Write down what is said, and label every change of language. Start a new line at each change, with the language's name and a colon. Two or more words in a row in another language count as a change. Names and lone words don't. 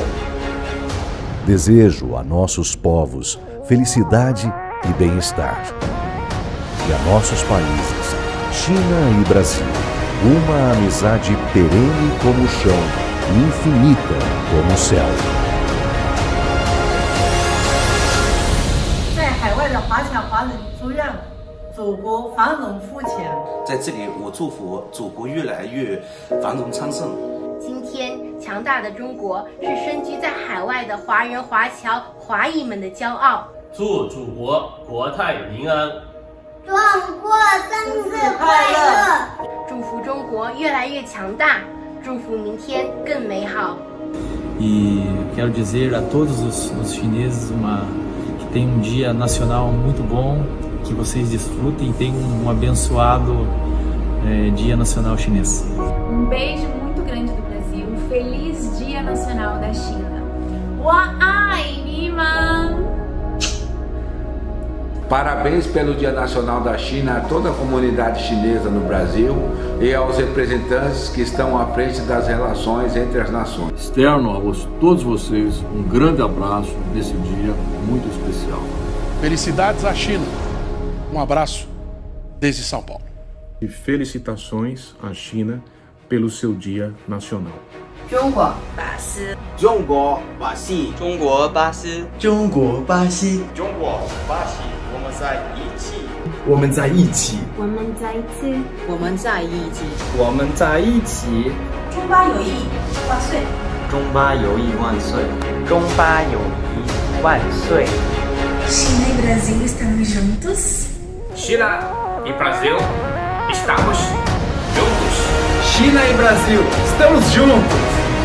Portuguese: Desejo a nossos povos felicidade e bem-estar. E a nossos países, China e Brasil, uma amizade perene como o chão e infinita como o céu.
Chinese: 在海外的华侨华人祝愿祖国繁荣富强。在这里，我祝福祖国越来越繁荣昌盛。今天，强大的中国是身居在海外的华人华侨华裔们的骄傲。祝祖国国泰民安，中国生日快乐！祝福中国越来越强大，祝福明天更美好。
Portuguese: E quero dizer a todos os chineses que tenham dia nacional muito bom, que vocês desfrutem e tenham um abençoado Dia Nacional Chinês. Beijo muito grande do Brasil, feliz Dia Nacional da China.
Chinese: 我爱你们!
Portuguese: Parabéns pelo Dia Nacional da China a toda a comunidade chinesa no Brasil e aos representantes que estão à frente das relações entre as nações. Externo a todos vocês um grande abraço nesse dia muito especial. Felicidades à China. Um abraço desde São Paulo. E felicitações à China pelo seu Dia Nacional.
Chinese: 中国巴西，中国巴西，中国巴西，中国巴西，中国巴西，我们在一起，我们在一起，我们在一起，我们在一起，我们在一起。中巴友谊万岁！中巴友谊万岁！中巴友谊万岁！
Portuguese: China e Brasil estamos juntos. China e Brasil estamos juntos. China e Brasil estamos juntos.